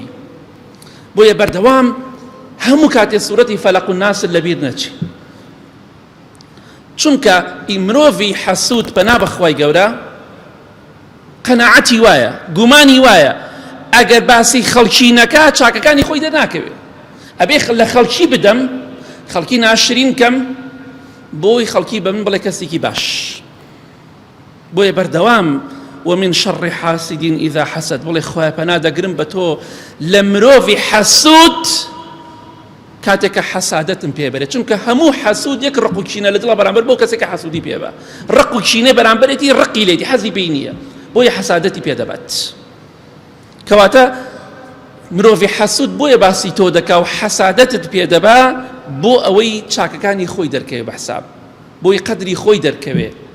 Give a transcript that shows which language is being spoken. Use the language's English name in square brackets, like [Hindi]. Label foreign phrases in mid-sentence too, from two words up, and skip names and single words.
[Central Kurdish] بۆیە بەردەوام هەموو کاتێ سوورەتی فەلەق و ناس لەبیر نەچی، چونکە مرۆڤی حەسوود پەنا بەخوای گەورە قەناعەتی وایە، گومانی وایە ئەگەر باسی خەڵکی نەکا چاکەکانی خۆی دەرناکەوێت. ئەبێ لە خەڵکی بدەم، خەڵکی ناشرین کەم، بۆی خەڵکی بە من بڵێ کەسێکی باش. بۆیە بەردەوام [Arabic] ومن شر حاسد إذا حسد، [Central Kurdish] بڵێ خۆیان پەنا دەگرم بە تۆ لە مرۆڤی حەسوود کاتێککە حەسادەتم پێبێت، چونکە هەموو حەسوود یەک ڕق و کینە لە دڵە بەرامبەر بۆ کەسێکە حەسوودی پێبە. ڕق و کینە بەرامبەرێتی ڕقی لێتی، حەزی پێی نییە، بۆیە حەسادەتی پێدەبات. کەواتە مرۆڤی حەسوود بۆیە باسی تۆ دەکا و حەسادەتت پێدەبا بۆ ئەوەی چاکەکانی خۆی دەرکەوێ بە حساب، بۆی قەدری خۆی دەرکەوێ.